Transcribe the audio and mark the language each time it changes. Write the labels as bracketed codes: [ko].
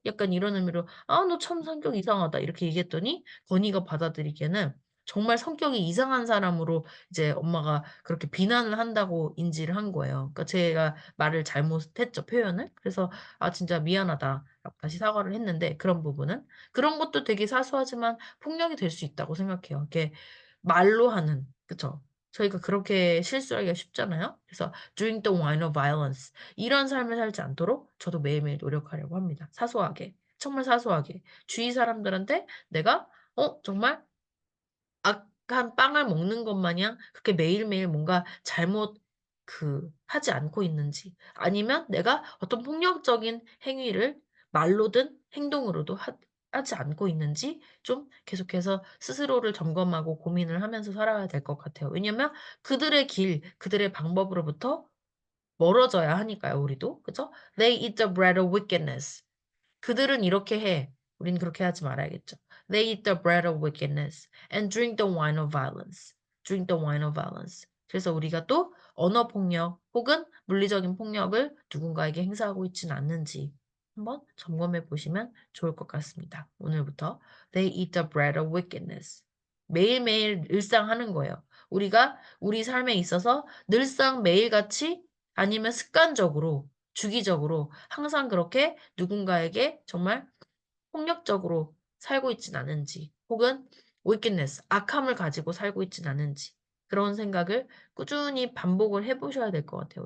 [ko] 약간 이런 의미로 "아 너 참 성격 이상하다." 이렇게 얘기했더니 건이가 받아들이기에는 정말 성격이 이상한 사람으로 이제 엄마가 그렇게 비난을 한다고 인지를 한 거예요. 그러니까 제가 말을 잘못했죠, 표현을. 그래서 "아 진짜 미안하다."라고 다시 사과를 했는데 그런 부분은. 그런 것도 되게 사소하지만 폭력이 될 수 있다고 생각해요. 이렇게 말로 하는 그쵸. 저희가 그렇게 실수하기가 쉽잖아요. 그래서 [en] drink the wine of violence. [ko] 이런 삶을 살지 않도록 저도 매일매일 노력하려고 합니다. 사소하게. 정말 사소하게. 주위 사람들한테 내가 정말 악한 빵을 먹는 것 마냥 그렇게 매일매일 뭔가 잘못 하지 않고 있는지 아니면 내가 어떤 폭력적인 행위를 말로든 행동으로도 하지 않고 있는지 좀 계속해서 스스로를 점검하고 고민을 하면서 살아야 될 것 같아요. 왜냐면 그들의 길, 그들의 방법으로부터 멀어져야 하니까요, 우리도. 그죠? [en] They eat the bread of wickedness. [ko] 그들은 이렇게 해. 우린 그렇게 하지 말아야겠죠. [en] They eat the bread of wickedness and drink the wine of violence. Drink the wine of violence. [ko] 그래서 우리가 또 언어 폭력 혹은 물리적인 폭력을 누군가에게 행사하고 있지는 않는지 한번 점검해 보시면 좋을 것 같습니다. 오늘부터 [en] They eat the bread of wickedness. [ko] 매일매일 일상 하는 거예요. 우리가 우리 삶에 있어서 늘상 매일같이 아니면 습관적으로 주기적으로 항상 그렇게 누군가에게 정말 폭력적으로 살고 있진 않은지 혹은 wickedness, 악함을 가지고 살고 있진 않은지 그런 생각을 꾸준히 반복을 해 보셔야 될 것 같아요.